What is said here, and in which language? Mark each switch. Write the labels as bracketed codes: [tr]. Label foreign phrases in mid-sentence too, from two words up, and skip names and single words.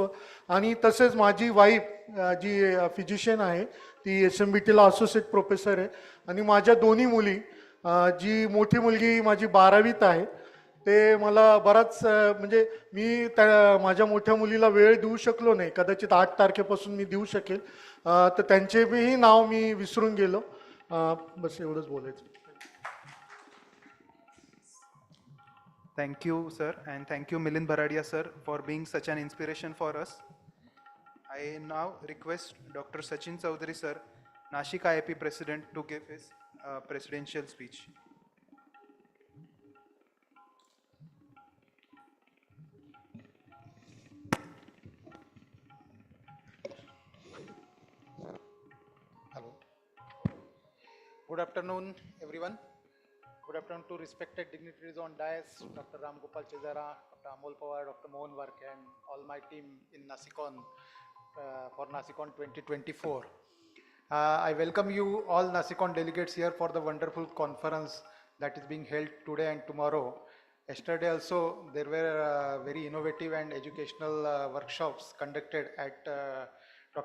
[mr] आणि तसेच माझी वाईफ जी फिजिशियन आहे ती SMBTला [en] associate professor [mr] आहे आणि माझ्या दोन्ही मुली, जी मोठी मुलगी माझी 12वीत आहे ते मला बराच म्हणजे मी माझ्या मोठ्या मुलीला वेळ देऊ शकलो नाही, कदाचित 8 तारखेपासून मी देऊ शकेल, तर त्यांचेही नाव मी विसरून गेलो. बस एवढंच बोलायचं. [en] Thank you, sir, and thank you, Milind Bharadia, sir, for being such an inspiration for us. I now request Dr. Sachin Chaudhary, sir, Nashik IIP President, to give his presidential speech. Hello. Good afternoon, everyone. Good afternoon to respected dignitaries on dais, Dr. Ram Gopal Chezara, Dr. Amol Pawar, Dr. Mohan Varke, and all my team in Nashicon for Nashicon 2024. I welcome you all Nashicon delegates here for the wonderful conference that is being held today and tomorrow. Yesterday also there were very innovative and educational workshops conducted at Dr.